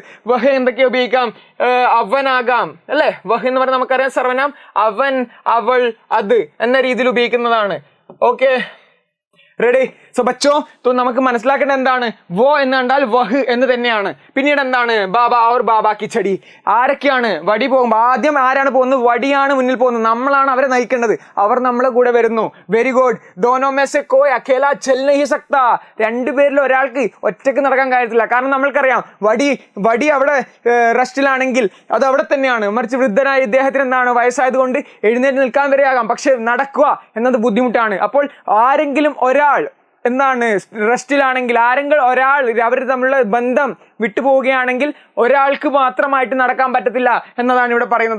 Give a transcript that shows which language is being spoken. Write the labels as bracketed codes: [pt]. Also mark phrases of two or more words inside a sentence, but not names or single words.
[ml] വഹ് എന്തൊക്കെ ഉപയോഗിക്കാം? അവനാകാം അല്ലെ? വഹ് എന്ന് പറഞ്ഞാൽ നമുക്കറിയാം സർവനാം. അവൻ, അവൾ, അത് എന്ന രീതിയിൽ ഉപയോഗിക്കുന്നതാണ്. ഓക്കെ, റെഡി? സോ [hi] बच्चो तो [ml] നമുക്ക് മനസ്സിലാക്കേണ്ട എന്താണ് വോ എന്ന് കണ്ടാൽ വഹ് എന്ന് തന്നെയാണ്. പിന്നീട് എന്താണ് [hi] बाबा और बाबा की छड़ी. [ml] ആരൊക്കെയാണ് വടി പോകുമ്പോൾ ആദ്യം ആരാണ് പോകുന്നത്? വടിയാണ് മുന്നിൽ പോകുന്നത്. നമ്മളാണ് അവരെ നയിക്കേണ്ടത്. അവർ നമ്മളെ കൂടെ വരുന്നു. [en] very good. [hi] दोनों में से कोई अकेला चल नहीं सकता. [ml] രണ്ടുപേരിൽ ഒരാൾക്ക് ഒറ്റയ്ക്ക് നടക്കാൻ കഴിയത്തില്ല. കാരണം നമ്മൾക്കറിയാം വടി അവിടെ റെസ്റ്റിലാണെങ്കിൽ അത് അവിടെ തന്നെയാണ്. മറിച്ച് വൃദ്ധനായ ഇദ്ദേഹത്തിന് എന്താണ് വയസ്സായതുകൊണ്ട് എഴുന്നേറ്റ് നിൽക്കാൻ വരെയാകാം. പക്ഷെ നടക്കുക എന്നത് ബുദ്ധിമുട്ടാണ്. അപ്പോൾ ആരെങ്കിലും ഒരാൾ എന്താണ് റെസ്റ്റിലാണെങ്കിൽ ആരെങ്കിലും ഒരാൾ അവർ തമ്മിലുള്ള ബന്ധം വിട്ടുപോവുകയാണെങ്കിൽ ഒരാൾക്ക് മാത്രമായിട്ട് നടക്കാൻ പറ്റത്തില്ല എന്നതാണ് ഇവിടെ പറയുന്നത്.